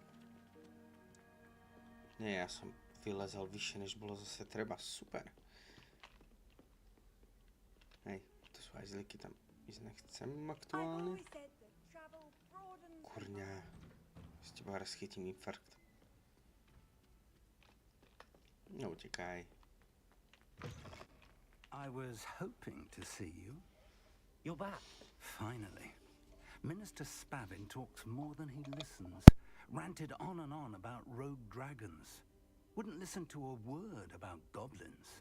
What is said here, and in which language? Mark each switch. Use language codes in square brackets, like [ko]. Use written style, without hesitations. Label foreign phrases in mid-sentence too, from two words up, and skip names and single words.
[sk] Nie, ja som vylezal vyššie, než bolo zase treba. Super. Hej, to sú aj zliky, tam ísť nechcem aktuálne. Kurňa, z teba raz chytím infarkt. No, utekaj. [en] I was hoping to see you. You're back. Finally. Minister Spavin talks more than he listens. Ranted on and on about rogue dragons. Wouldn't listen to a word about goblins.